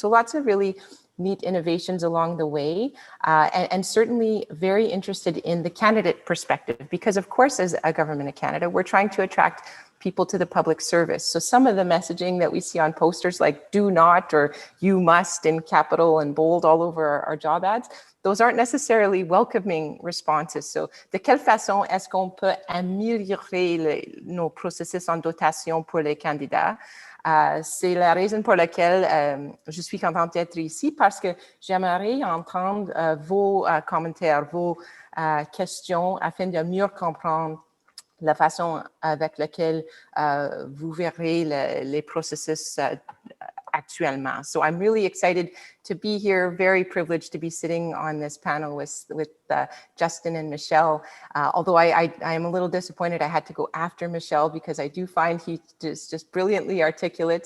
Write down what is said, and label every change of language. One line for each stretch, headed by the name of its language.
English: So lots of really neat innovations along the way, and certainly very interested in the candidate perspective, because of course, as a government of Canada, we're trying to attract people to the public service. So some of the messaging that we see on posters like do not or you must in capital and bold all over our job ads, those aren't necessarily welcoming responses. So
French: de quelle façon est-ce qu'on peut améliorer nos processus en dotation pour les candidats? C'est la raison pour laquelle je suis contente d'être ici, parce que j'aimerais entendre vos commentaires, vos questions afin de mieux comprendre la façon avec laquelle vous verrez les processus actuellement.
English: So I'm really excited to be here, very privileged to be sitting on this panel with Justin and Michelle. Although I am a little disappointed I had to go after Michelle, because I do find he is just brilliantly articulate.